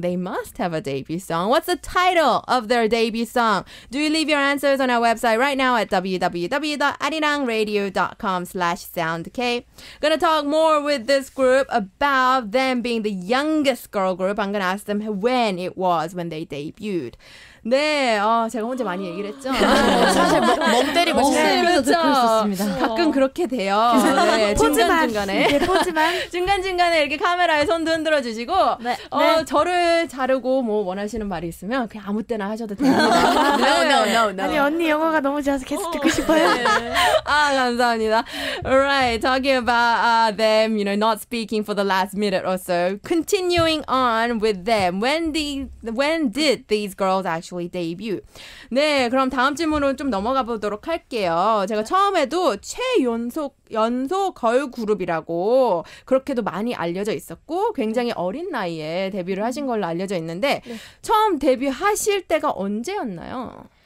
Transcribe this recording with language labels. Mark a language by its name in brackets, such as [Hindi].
[English] They must have a debut song. What's the title of their debut song? Do you leave your answers on our website right now at www.arirangradio.com/soundk. Gonna talk more with this group about them being the youngest girl group. I'm gonna ask them when it was when they debuted. [Korean] 네, 제가 혼자 많이 얘기를 했죠. 사실 멍 때리고 있어요. 그렇죠. 가끔 그렇게 돼요. 네, 중간중간에. 중간중간에 이렇게 카메라에 손도 흔들어 주시고, 저를 자르고 뭐 원하시는 말이 있으면 그냥 아무 때나 하셔도 됩니다. [English] No. [Korean] 아니, 언니 영어가 너무 좋아서 계속 듣고 싶어요. 감사합니다. [English] Alright, talking about them, not speaking for the last minute or so. Continuing on with them. When did these girls actually debut? [Korean] 네, 그럼 다음 질문으로 좀 넘어가 보도록 할게요. 제가 처음에도 연소 걸 그룹이라고 그렇게도 많이 알려져 있었고 굉장히 어린 나이에 데뷔를 하신 걸로 알려져 있는데 처음 데뷔하실 때가 언제였나요?